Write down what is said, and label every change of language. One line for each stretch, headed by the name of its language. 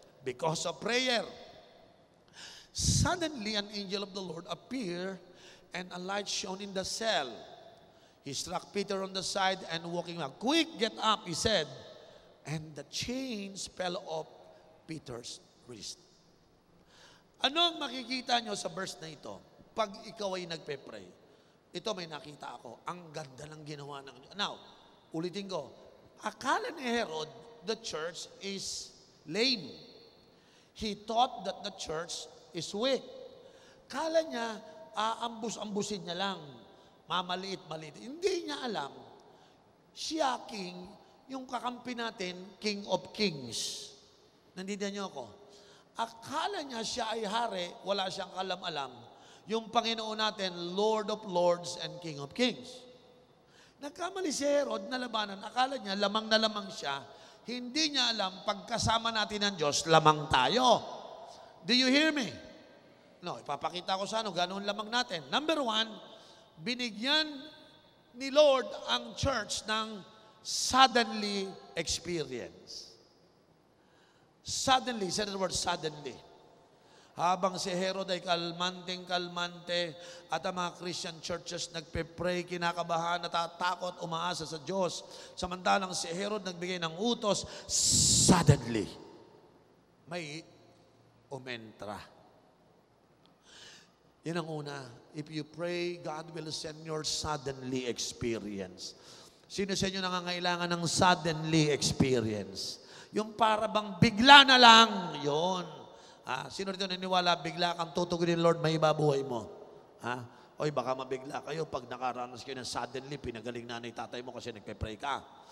English: Because of prayer, suddenly an angel of the Lord appeared and a light shone in the cell. He struck Peter on the side and walking up. Quick, get up, he said. And the chains fell off Peter's wrist.
Filipino: Ano ang makikita nyo sa verse na ito? Pag ikaw ay nagpe-pray, ito may nakita ako. Ang ganda ng ginawa ng... Now, ulitin ko. Akala ni Herod,
English: the church is lame. He thought that the church is weak.
Filipino: Kala niya, aambus-ambusin niya lang. Mamaliit-maliit. Hindi niya alam, siya king, yung kakampi natin, King of Kings. Nandiyan niyo ako. Akala niya siya ay hari, wala siyang alam-alam. Yung Panginoon natin,
English: Lord of Lords and King of Kings.
Filipino: Nagkamali si Herod na labanan. Akala niya, lamang na lamang siya. Hindi niya alam, pagkasama natin ng Diyos, lamang tayo.
English: Do you hear me?
Filipino: No, ipapakita ko sa ganoon lamang natin. Number 1, binigyan ni Lord ang church ng suddenly experience.
English: Suddenly, say the word suddenly.
Filipino: Habang si Herod ay kalmanteng-kalmante at ang mga Christian churches nagpe-pray, kinakabahan, natatakot, umaasa sa Diyos. Samantalang si Herod nagbigay ng utos, suddenly, may umentra. Yan ang una.
English: If you pray, God will send your suddenly experience.
Filipino: Sino sa inyo nangangailangan ng suddenly experience? Yung para bang bigla na lang, yun. Sino dito naniniwala, bigla kang tutugunin, Lord, may ibabuhay mo? Oy, baka mabigla kayo pag nakaranas kayo ng suddenly, pinagaling nanay tatay mo kasi nagpe-pray ka.